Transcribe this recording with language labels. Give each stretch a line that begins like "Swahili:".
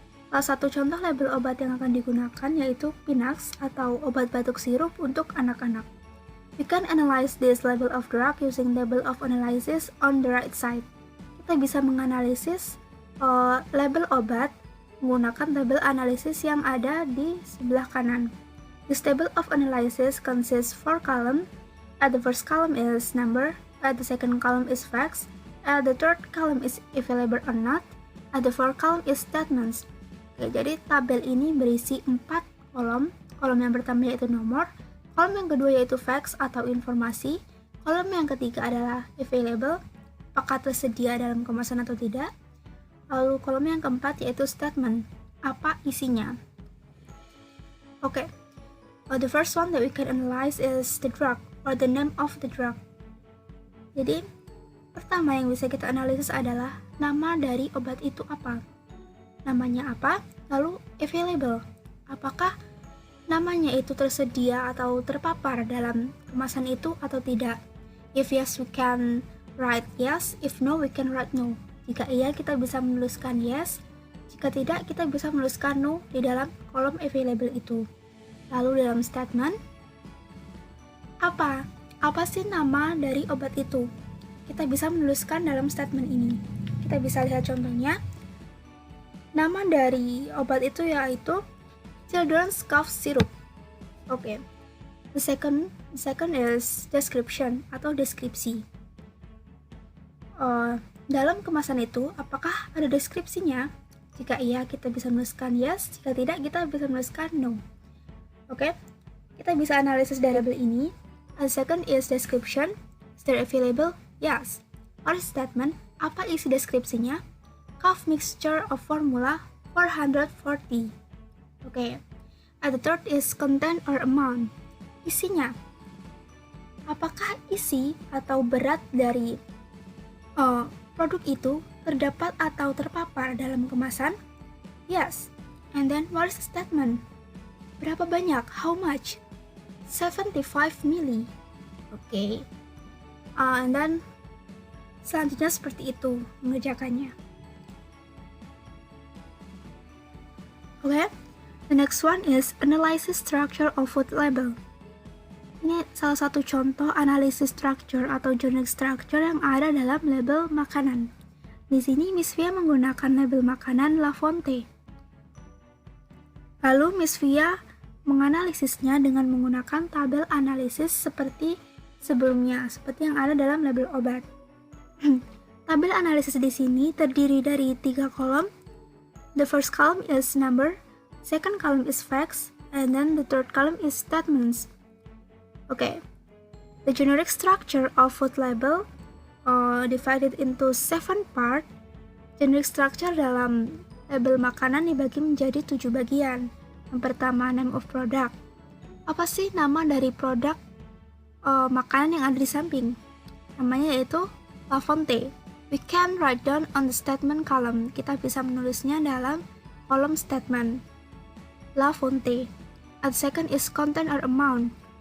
Indonesian: Salah satu contoh label obat yang akan digunakan yaitu Pinax atau obat batuk sirup untuk anak-anak.
English: We can analyze this label of drug using table of analysis on the right side.
Indonesian: Kita bisa menganalisis label obat menggunakan tabel analisis yang ada di sebelah kanan.
English: This table of analysis consists 4 columns. At the first column is number, At the second column is facts. At the third column is available or not. At the fourth column is statements.
Indonesian: Oke, jadi tabel ini berisi 4 kolom. Kolom yang pertama yaitu nomor, kolom yang kedua yaitu facts atau informasi, kolom yang ketiga adalah available, apakah tersedia dalam kemasan atau tidak. Lalu kolom yang keempat yaitu statement, apa isinya.
English: Oke, the first one that we can analyze is the drug or the name of the drug.
Indonesian: Jadi, pertama yang bisa kita analisis adalah nama dari obat itu apa. Namanya apa, lalu available. Apakah namanya itu tersedia atau terpapar dalam kemasan itu atau tidak?
English: If yes, we can write yes. If no, we can write no.
Indonesian: Jika iya, kita bisa menuliskan yes. Jika tidak, kita bisa menuliskan no di dalam kolom available itu. Lalu dalam statement, apa sih nama dari obat itu? Kita bisa menuliskan dalam statement ini. Kita bisa lihat contohnya. Nama dari obat itu yaitu children's cough syrup. Oke.
English: The second is description
Indonesian: atau deskripsi. Dalam kemasan itu, apakah ada deskripsinya? Jika iya, kita bisa menuliskan yes. Jika tidak, kita bisa menuliskan no. Oke. Kita bisa analisis variable ini.
English: The second is description. Is there available? Yes. Or statement,
Indonesian: apa isi deskripsinya?
English: Cough mixture of formula 440.
Indonesian: Oke.
English: And the third is content or amount.
Indonesian: Isinya. Apakah isi atau berat dari produk itu terdapat atau terpapar dalam kemasan? Yes.
English: And then what is the statement?
Indonesian: Berapa banyak?
English: How much?
Indonesian: 75 mili. Oke.
English: And then
Indonesian: selanjutnya seperti itu mengerjakannya.
English: Okay, the next one is analysis structure of food label.
Indonesian: Ini salah satu contoh analisis structure atau generic structure yang ada dalam label makanan. Di sini Miss Via menggunakan label makanan La Fonte. Lalu Miss Via menganalisisnya dengan menggunakan tabel analisis seperti sebelumnya, seperti yang ada dalam label obat. Tabel analisis di sini terdiri dari 3 kolom.
English: The first column is number, second column is facts, and then the third column is statements. Okay, the generic structure of food label divided into 7 part.
Indonesian: Generic structure dalam label makanan dibagi menjadi 7 bagian. Yang pertama,
English: name of product.
Indonesian: Apa sih nama dari produk makanan yang ada di samping? Namanya yaitu La Fonte.
English: We can write down on the statement column.
Indonesian: Kita bisa menulisnya dalam kolom statement. La Fonte.
English: And second is content or amount.